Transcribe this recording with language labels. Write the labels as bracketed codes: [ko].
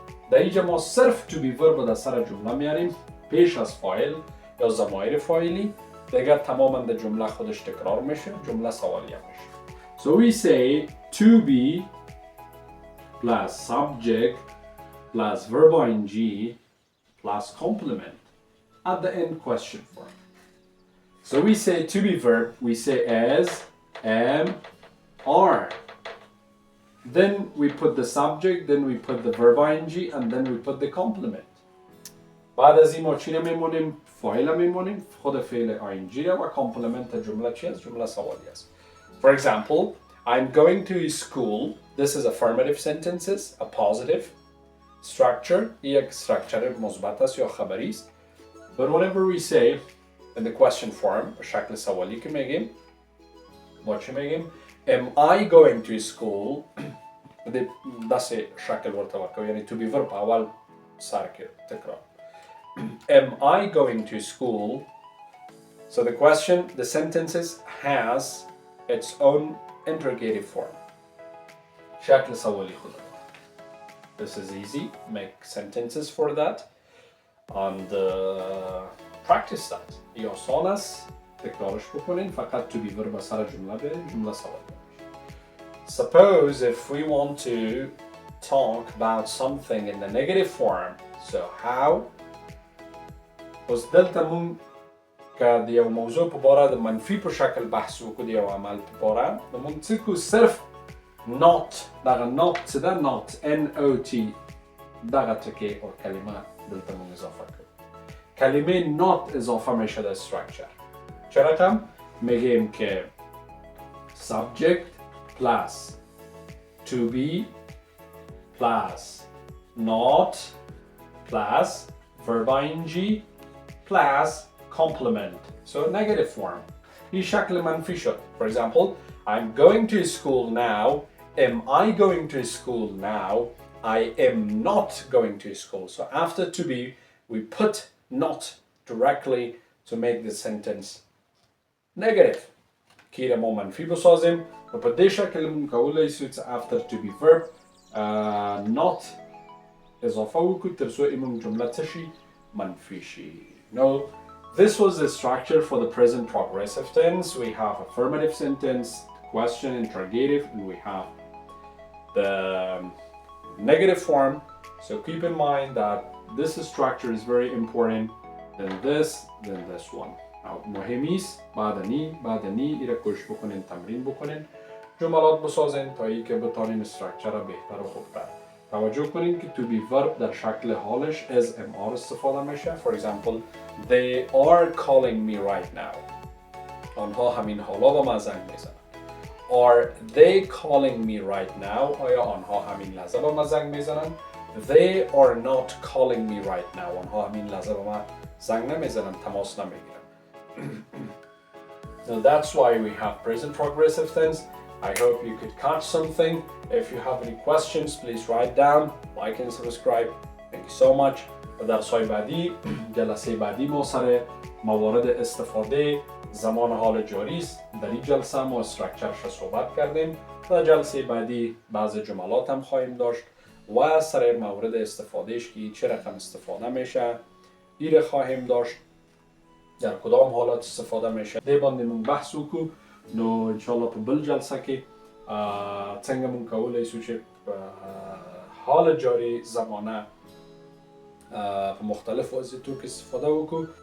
[fa] در اینجا ما صرف [en] to be verb [fa] در سر جمله میاریم پیش از فاعل یا ضمایر فاعلی، دیگر تماما در جمله خودش تکرار میشه، جمله سوالیه میشه. [en] So we say to be plus subject plus verb ing plus complement at the end question form. So we say to be verb, we say as, am, are. Then we put the subject, then we put the verb ing, and then we put the complement. [fa] بعد از این ما چی میمونیم؟ فاعل میمونیم، خود فعل ing و complement جمله چی است؟ جمله سوالی است. [en] For example, I'm going to school. This is affirmative sentences, a positive structure. [fa] یک structure مثبت است یا خبری است. [en] But whenever we say in the question form, [fa] به شکل سوالی که میگیم، ما چی میگیم؟ [en] Am I going to school? [ps] دست شکل ورته ورکو، یعنی [en] to be verb [ps] اول سر تکرار. [en] Am I going to school? So the question, the sentences has its own interrogative form. [fa] شکل سوالی خود. [en] This is easy. Make sentences for that and practice that. [fa] ای آسان است. تکرارش بکنین. فقط [en] to be verb [fa] سر جمله برین. جمله سوالی. [en] Suppose if we want to talk about something in the negative form, so how? [ps] اوس دلته مون که د یو موضوع په باره د منفي په شکل بحث وکړو، د یو عمل په باره، نو مونږ څه کوو؟ صرف not دغه not څه ده؟ not not دغه ټکي او کلمه دلته مونږ اضافه کړو. [fa] کلمه not اضافه میشه در structure. چه رقم؟ میگیم که [en] subject plus to be plus not plus verb ing plus complement. So negative form. [fa] این شکل منفی شد. [en] For example, I'm going to school now. Am I going to school now? I am not going to school. So after to be, we put not directly to make the sentence negative. [fa] کی را ما منفی بسازیم [ps] و په دې شکل مون کولای شو چې [en] after to be verb not [ps] اضافه وکړو تر څو ایمون جمله څه شي؟ منفی شي. [en] No, this was the structure for the present progressive tense. We have affirmative sentence, question, interrogative, and we have the negative form. So keep in mind that this structure is very important. Then this one. [fa] مهمیست بعدنی ایره کوشش بکنین، تمرین بکنین، جملات بسازین تا ای که بتانین استرکچر را بهتر و خوبتر. توجه کنین که [en] to be verb [fa] در شکل حالش [en] as am are [fa] استفاده میشه. [en] For example, they are calling me right now. [fa] آنها همین حالا با من زنگ میزنن. [en] Are they calling me right now? [fa] آیا آنها همین لحظه با من زنگ میزنن؟ [en] They are not calling me right now. [fa] آنها همین لحظه با من زنگ نمیزنن، تماس نمیگیرن. [en] Now that's why we have present progressive tense. I hope you could catch something. If you have any questions, please write down, like and subscribe. Thank you so much. [fa] و درس‌های بعدی جلسه بعدی ما سر موارد استفاده زمان حال جاری است. در این جلسه ما استراکچرش صحبت کردیم. در جلسه بعدی بعض جملات هم خواهیم داشت و سر مورد استفادهش که چه رقم استفاده میشه ایره خواهیم داشت، در کدام حالات استفاده میشه. [ps] دی باندې مونږ بحث وکړو. نو انشاءالله په بل جلسه کې څنګه مونږ کولی شو چې حال جاری زمانه په مختلف وضعیتو کې استفاده وکړو.